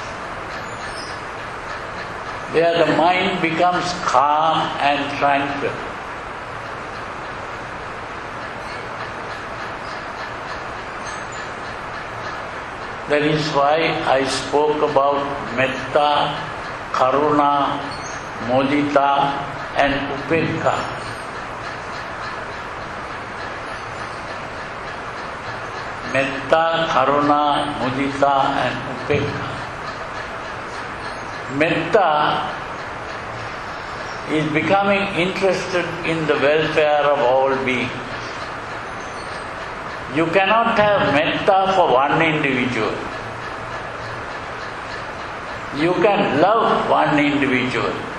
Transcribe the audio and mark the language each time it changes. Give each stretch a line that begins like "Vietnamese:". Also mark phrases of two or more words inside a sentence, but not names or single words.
English: There the mind becomes calm and tranquil. That is why I spoke about
Pali: metta, karuna, mudita
English: and upekkha.
Pali: Metta, karuna, mudita and upekkha.
English: Metta is becoming interested in the welfare of all beings. You cannot have metta for one individual. You can love one individual.